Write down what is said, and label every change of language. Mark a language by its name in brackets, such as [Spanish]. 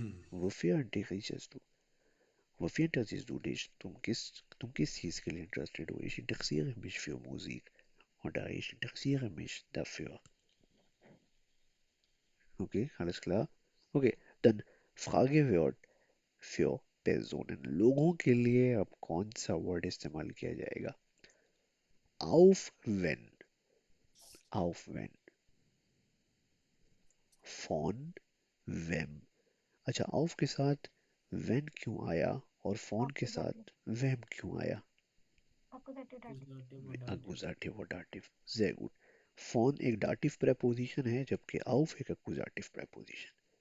[German] Wofür interessierst du? Wofür interessierst du dich? [Hindi] तुम किस चीज के लिए इंटरेस्टेड हो? [German] Ich interessiere mich für Musik. Oder ich interessiere mich dafür. Okay, alles klar? Okay, dann Fragewort für Personen. [Hindi] लोगों के लिए अब कौन सा वर्ड इस्तेमाल किया जाएगा? [German] Auf wenn. Auf wenn. Von wem. [Hindi] अच्छा, auf के साथ when क्यों आया और phone के साथ wem क्यों आया? अकुजेटिव डाटिव एक्यूजेटिव और डाटिव Accusative और dative. [German] Sehr gut. [Hindi] Phone एक dative preposition है, जबकि auf एक accusative preposition.